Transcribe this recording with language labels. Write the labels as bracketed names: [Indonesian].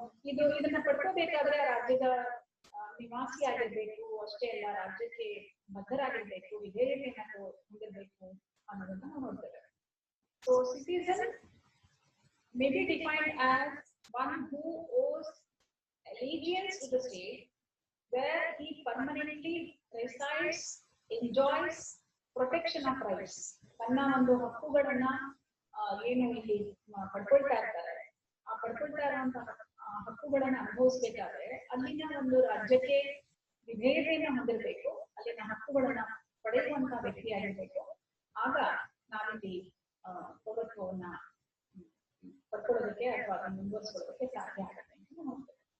[Kannada] ಇದನ್ನ ಪಡ್ಕೋಬೇಕಾದ್ರೆ ರಾಜ್ಯದ ನಿವಾಸಿ ಆಗಿರ್ಬೇಕು ಅಷ್ಟೇ ಅಲ್ಲ, ರಾಜ್ಯಕ್ಕೆ ಬದ್ಧರಾಗಿರ್ಬೇಕು, ವಿಧೇಯತೆಯನ್ನು ಹೊಂದಿರಬೇಕು ಅನ್ನೋದನ್ನ ನಾವು ನೋಡ್ತೇವೆ. [English] So citizen may be defined as one who owes allegiance to the state where he permanently resides, enjoys protection of rights. [Kannada] ತನ್ನ ಒಂದು ಹಕ್ಕುಗಳನ್ನ ಏನು ಇಲ್ಲಿ ಪಡ್ಕೊಳ್ತಾ ಇರ್ತಾರೆ, ಆ ಪಡ್ಕೊಳ್ತಾ ಇರುವಂತಹ ಹಕ್ಕುಗಳನ್ನ ಅನುಭವಿಸ್ಬೇಕಾದ್ರೆ ಅಲ್ಲಿನ ಒಂದು ರಾಜ್ಯಕ್ಕೆ ವಿಧೇಯತೆಯನ್ನು ಹೊಂದಿರಬೇಕು, ಅಲ್ಲಿನ ಹಕ್ಕುಗಳನ್ನ ಪಡೆಯುವಂತಹ ವ್ಯಕ್ತಿಯಾಗಿರ್ಬೇಕು. ಆಗ ನಾವಿಲ್ಲಿ ಪೌರತ್ವವನ್ನ ಪಡ್ಕೊಳ್ಳೋದಕ್ಕೆ ಅಥವಾ ಅದನ್ನು ಮುಂದುವರಿಸ್ಕೊಳ್ಳೋದಕ್ಕೆ ಸಾಧ್ಯ ಆಗುತ್ತೆ ಅಂತ ನೋಡ್ತೇವೆ.